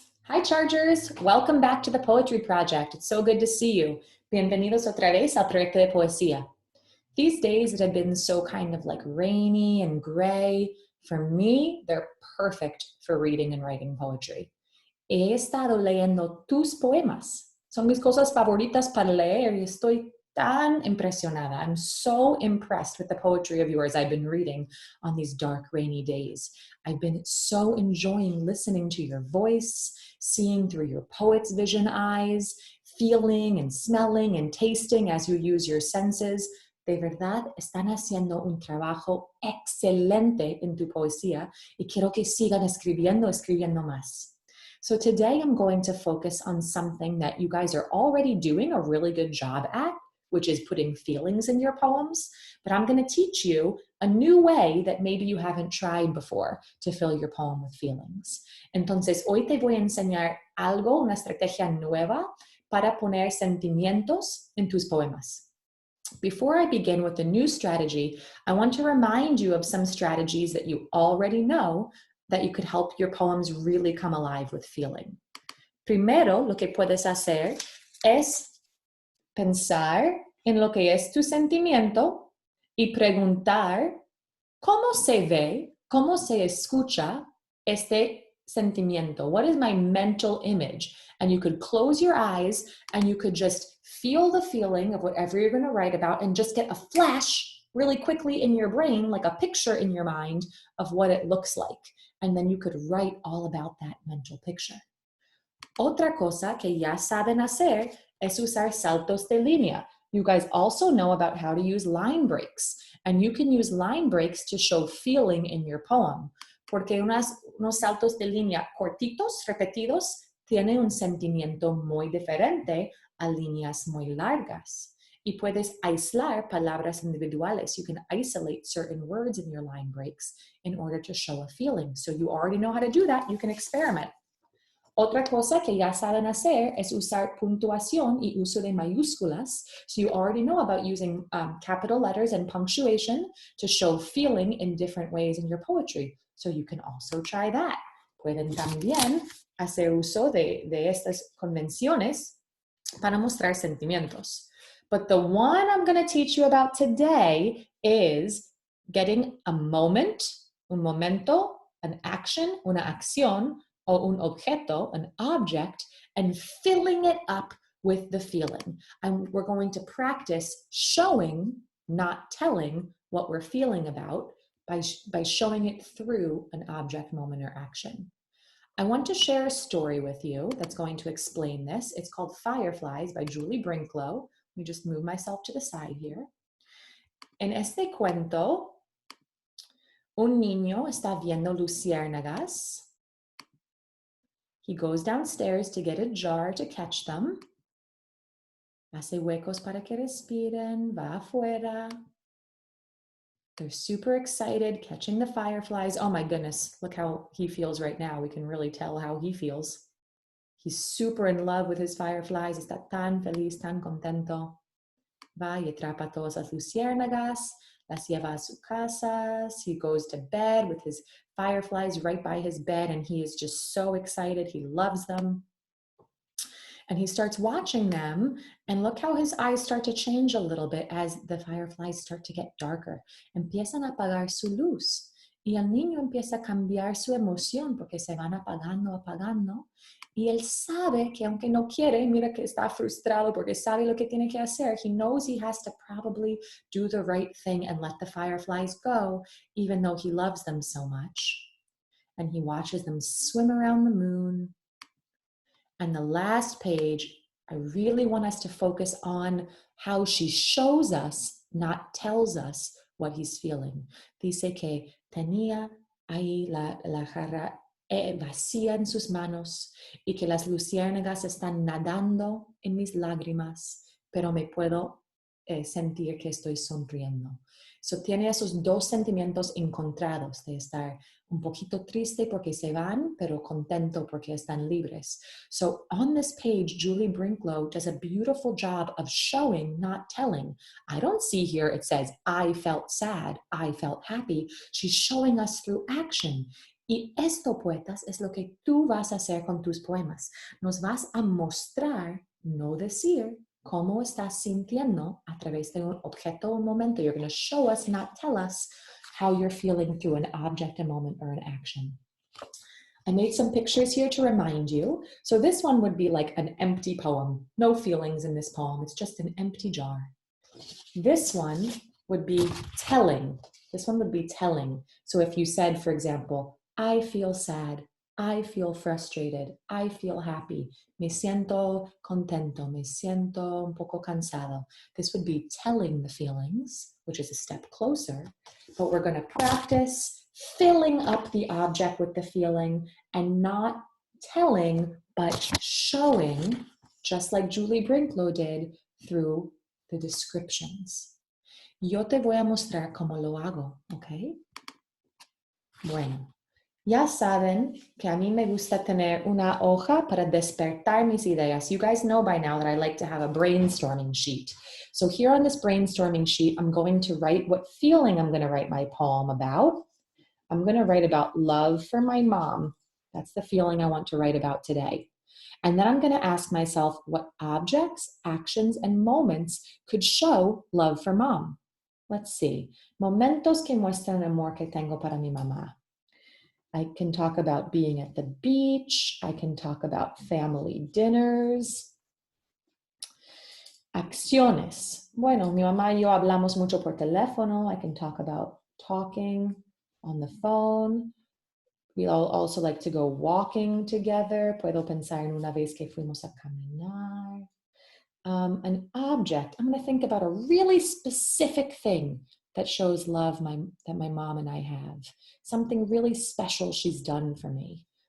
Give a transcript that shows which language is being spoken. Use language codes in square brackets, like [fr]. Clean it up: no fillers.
[en] Hi Chargers, welcome back to the Poetry Project. It's so good to see you. [es] Bienvenidos otra vez al Proyecto de poesía. [en] These days that have been so kind of like rainy and gray, for me, they're perfect for reading and writing poetry. [es] He estado leyendo tus poemas. Son mis cosas favoritas para leer y estoy tan impresionada. [en] I'm so impressed with the poetry of yours I've been reading on these dark, rainy days. I've been so enjoying listening to your voice, seeing through your poet's vision eyes, feeling and smelling and tasting as you use your senses. [es] De verdad, están haciendo un trabajo excelente en tu poesía y quiero que sigan escribiendo más. [en] So today I'm going to focus on something that you guys are already doing a really good job at, which is putting feelings in your poems, but I'm going to teach you a new way that maybe you haven't tried before to fill your poem with feelings. [es] Entonces, hoy te voy a enseñar algo, una estrategia nueva para poner sentimientos en tus poemas. [en] Before I begin with the new strategy, I want to remind you of some strategies that you already know that you could help your poems really come alive with feeling. [es] Primero, lo que puedes hacer es pensar en lo que es tu sentimiento y preguntar cómo se ve, cómo se escucha este sentimiento. [en] What is my mental image? And you could close your eyes and you could just feel the feeling of whatever you're going to write about and just get a flash really quickly in your brain, like a picture in your mind of what it looks like. And then you could write all about that mental picture. [es] Otra cosa que ya saben hacer es usar saltos de línea. [en] You guys also know about how to use line breaks. And you can use line breaks to show feeling in your poem. [es] Porque unos saltos de línea cortitos, repetidos, tienen un sentimiento muy diferente a líneas muy largas. Y puedes aislar palabras individuales. [en] You can isolate certain words in your line breaks in order to show a feeling. So you already know how to do that. You can experiment. [es] Otra cosa que ya saben hacer es usar puntuación y uso de mayúsculas. [en] So you already know about using capital letters and punctuation to show feeling in different ways in your poetry. So you can also try that. [es] Pueden también hacer uso de estas convenciones para mostrar sentimientos. [en] But the one I'm going to teach you about today is getting a moment, [es] un momento, [en] an action, [es] una acción, o un objeto, [en] an object, and filling it up with the feeling. And we're going to practice showing, not telling, what we're feeling about by showing it through an object, moment, or action. I want to share a story with you that's going to explain this. It's called Fireflies by Julie Brinklow. Let me just move myself to the side here. [es] En este cuento, un niño está viendo luciérnagas. [en] He goes downstairs to get a jar to catch them. [es] Hace huecos para que respiren, va afuera. [en] They're super excited, catching the fireflies. Oh my goodness, look how he feels right now. We can really tell how he feels. He's super in love with his fireflies. [es] Está tan feliz, tan contento. Va y atrapa todas las luciérnagas, las lleva a su casa. [en] He goes to bed with his fireflies right by his bed, and he is just so excited. He loves them. And he starts watching them, and look how his eyes start to change a little bit as the fireflies start to get darker. [es] Empiezan a apagar su luz. Y el niño empieza a cambiar su emoción porque se van apagando, apagando. Y él sabe que aunque no quiere, mira que está frustrado porque sabe lo que tiene que hacer. [en] He knows he has to probably do the right thing and let the fireflies go, even though he loves them so much. And he watches them swim around the moon. And the last page, I really want us to focus on how she shows us, not tells us, what he's feeling. [es] Dice que tenía ahí la jarra vacía en sus manos y que las luciérnagas están nadando en mis lágrimas, pero me puedo sentir que estoy sonriendo. So tiene esos dos sentimientos encontrados de estar un poquito triste porque se van, pero contento porque están libres. [en] So on this page, Julie Brinklow does a beautiful job of showing, not telling. I don't see here it says, I felt sad, I felt happy. She's showing us through action. [es] Y esto, poetas, es lo que tú vas a hacer con tus poemas. Nos vas a mostrar, no decir, cómo estás sintiendo a través de un objeto o un momento. [en] You're going to show us, not tell us, how you're feeling through an object, a moment, or an action. I made some pictures here to remind you. So this one would be like an empty poem. No feelings in this poem. It's just an empty jar. This one would be telling. This one would be telling. So if you said, for example, I feel sad, I feel frustrated, I feel happy, [es] me siento contento, me siento un poco cansado. [en] This would be telling the feelings, which is a step closer, but we're going to practice filling up the object with the feeling and not telling, but showing, just like Julie Brinklow did, through the descriptions. [es] Yo te voy a mostrar cómo lo hago, ¿ok? Bueno, ya saben que a mí me gusta tener una hoja para despertar mis ideas. [en] You guys know by now that I like to have a brainstorming sheet. So here on this brainstorming sheet, I'm going to write what feeling I'm going to write my poem about. I'm going to write about love for my mom. That's the feeling I want to write about today. And then I'm going to ask myself what objects, actions, and moments could show love for mom. Let's see. [es] Momentos que muestran el amor que tengo para mi mamá. [en] I can talk about being at the beach. I can talk about family dinners. [es] Acciones. Bueno, mi mamá y yo hablamos mucho por teléfono. [en] I can talk about talking on the phone. We all also like to go walking together. [es] Puedo pensar en una vez que fuimos a caminar. [en] An object. I'm going to think about a really specific thing that shows love that my mom and I have. Something really special she's done for me.